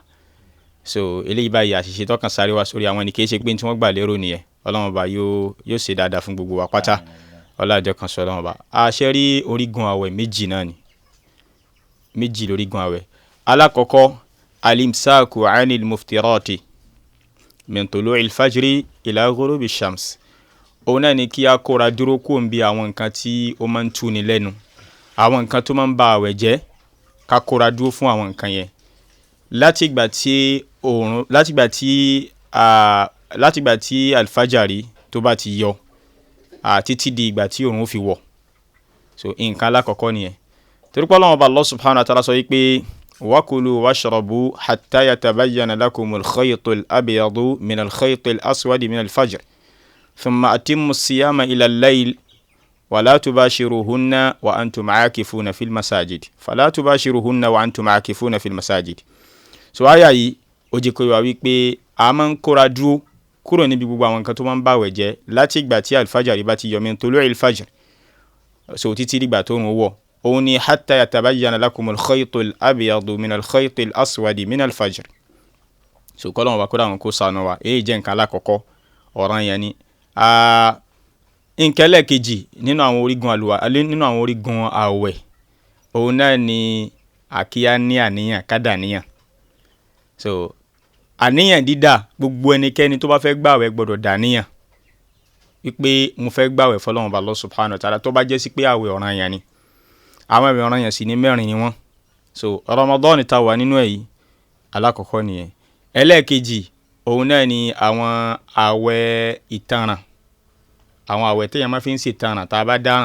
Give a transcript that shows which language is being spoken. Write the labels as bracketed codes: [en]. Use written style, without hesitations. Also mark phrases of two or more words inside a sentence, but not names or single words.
[yo] So eléyìí báyìí àṣìṣe tó kàn sáré wá sórí àwọn ni kì í ṣe pé tí wọ́n gbà lérò nìyẹn. Ọlọ́run bá yóò ṣe dáadáa fún gbogbo wa pátá. Ọlájọ kan sọ Ọlọ́run bá. Àṣẹ rí orígun àwẹ̀ méjì náà ni. Méjì lórígun àwẹ̀. [ar] Alákọ̀ọ́kọ́ الإمساك عن المفطرات من طلوع الفجر إلى غروب الشمس. [yo] Òun náà ni kí a kóra dúró kó ń bi àwọn nǹkan tí ó máa ń túni lẹ́nu. Àwọn nǹkan tó máa ń ba àwẹ̀ jẹ́ ká kóra dúró fún àwọn nǹkan yẹn. Látìgbà tí alfajari tó bá ti yọ títí di ìgbà tí òòrùn fi wọ̀. So nǹkan alákọ̀ọ́kọ́ nìyẹn. Torí pé Ọlọ́run Ọba [ar] الله سبحانه وتعالى [yo] sọ wípé [ar] وكلوا واشربوا حتى يتبين لكم الخيط الأبيض من الخيط الأسود من الفجر ثم أتموا الصيام إلى الليل ولا تباشروهن وأنتم عاكفون في المساجد فلا تباشروهن وأنتم عاكفون في المساجد. [yo] So àyà yìí ó jẹ́ kó wá wípé a máa ń kóra dúró kúrò níbi gbogbo àwọn nǹkan tó máa ń bàwẹ̀ jẹ́ láti ìgbà tí alfajari bá ti yọ [ar] من طلوع الفجر [yo] so títí dìgbà tó ń wọ̀. Òun ni [ar] حتى يتبين لكم الخيط الأبيض من الخيط الأسود من الفجر. [yo] So kọ́lọ́run wa kó dáhùn kó ṣàánú wa èyí jẹ́ nǹkan alákọ̀ọ́kọ́ ọ̀ràn yẹn ni. Nǹkan ẹlẹ́ẹ̀kejì nínú àwọn orígun àwẹ̀ òun náà ni àkíyá ní àníyàn kádà níyàn. So àníyàn dídà gbogbo ẹnikẹ́ni tó bá fẹ́ gbààwẹ̀ gbọ́dọ̀ dàníyàn wípé mo fẹ́ gbààwẹ̀ fọ́lọ́run Ọba [ar] الله سبحانه وتعالى [yo] tó bá jẹ́ sí pé àwẹ̀ ọ̀ràn yẹn ni. Àwọn àwẹ̀ ọ̀ràn yẹn sì ní mẹ́rin ni wọ́n. So Ramadan ta wà nínú èyí alákọ̀ọ́kọ́ nìyẹn. Ẹlẹ́ẹ̀kejì òun náà ni àwọn àwẹ̀ ìtanràn. Àwọn àwẹ̀ téèyàn máa fi ń ṣe ìtanràn tá a bá dáràn.